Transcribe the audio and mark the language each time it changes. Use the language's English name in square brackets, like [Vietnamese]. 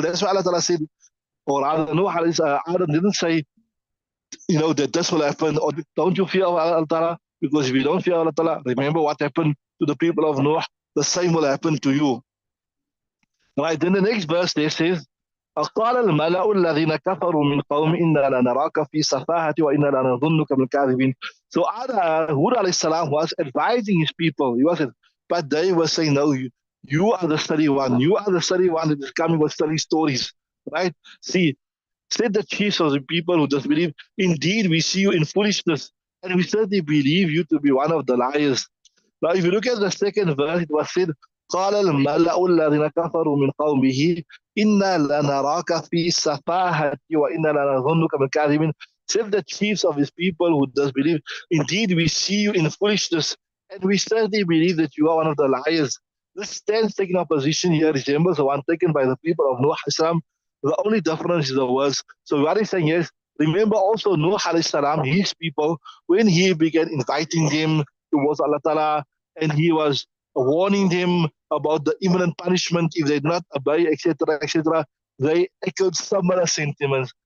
[English] That's why Allah Ta'ala said, or rather, Nuh Adam didn't say, that this will happen, or don't you fear Allah Ta'ala? Because if you don't fear Allah Ta'ala, remember what happened to the people of Noah, the same will happen to you. Right, then the next verse there says, [Arabic] قال الملأ الذين كفروا من قوم إنا لنراك في سفاهة وإنا لنظنك من الكاذبين. [English] So Hud alayhi salam was advising his people. He was, but they were saying, no, you are the study one. You are the study one that is coming with study stories. Right? See, said the chiefs of the people who disbelieve, indeed we see you in foolishness, and we certainly believe you to be one of the liars. Now, if you look at the second verse, it was said, [Arabic] قال الملأ الذين كفروا من قومه إنا لنراك في سفاهة وإنا لنظنك من الكاذبين. [English] Said the chiefs of his people who does believe, indeed we see you in foolishness, and we certainly believe that you are one of the liars. This stance taking opposition here resembles the one taken by the people of Noah Islam. The only difference is the words. So what he's saying is, remember also Noah salam, his people, when he began inviting them towards Allah Ta'ala, and he was warning them about the imminent punishment if they did not obey, etc., etc., they echoed similar sentiments.